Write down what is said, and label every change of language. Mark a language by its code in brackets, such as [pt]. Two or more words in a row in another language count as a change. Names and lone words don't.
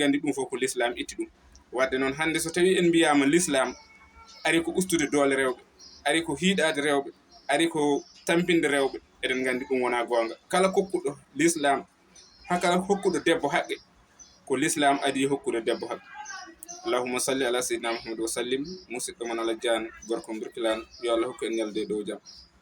[ff] eɗen gandi ɗum fof ko l'islam itti ɗum. wadde noon hande so tawi en mbiyama l'islam ari ko ustude doole rewɓe, ari ko hiiɗaade rewɓe, ari ko tampinde rewɓe. Eɗen nganndi ɗum wonaa goonga. Kala kokkuɗo l'islam haa kala hokkuɗo debbo haqqe ko l'islam adii hokkude debbo haqqe. [ar] اللهم صل على سيدنا محمد وسلم. [ff] Musidɗo mon Allah Diane gorko Birkilane yo Allah hokku en ñalde dow jam.